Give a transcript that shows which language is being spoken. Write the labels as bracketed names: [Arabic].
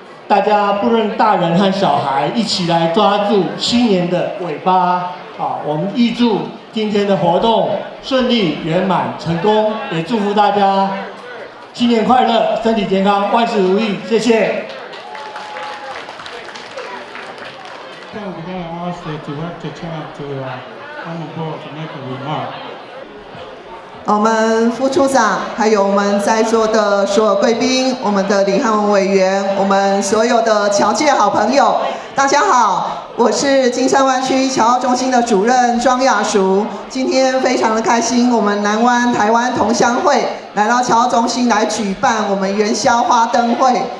[Chinese] 大家不论大人和小孩，一起来抓住新年的尾巴。我们预祝今天的活动顺利圆满成功，也祝福大家新年快乐，身体健康，万事如意。谢谢。 [English] Now we're going to ask the director Chad to come on board to make a remark. [Chinese] 我们副处长，还有我们在座的所有贵宾，我们的李汉文委员，我们所有的侨界好朋友，大家好，我是金山湾区侨澳中心的主任庄雅淑。今天非常的开心，我们南湾台湾同乡会来到侨澳中心来举办我们元宵花灯会。